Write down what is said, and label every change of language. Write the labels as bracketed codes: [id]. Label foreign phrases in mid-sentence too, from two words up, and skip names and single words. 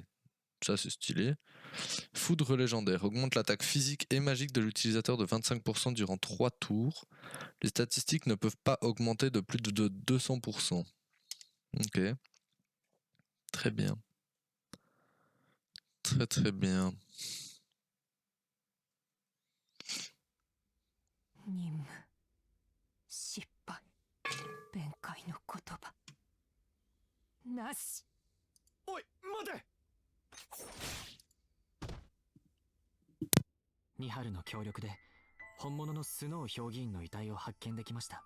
[fr] Ça, c'est stylé. Foudre légendaire. Augmente l'attaque physique et magique de l'utilisateur de 25% durant 3 tours. Les statistiques ne peuvent pas augmenter de plus de 200%. Ok. Très bien. Très très bien. [ja] 任務失敗。弁解の言葉なし。おい待てミハルの協力で本物のスノー評議員の遺体を発見できました。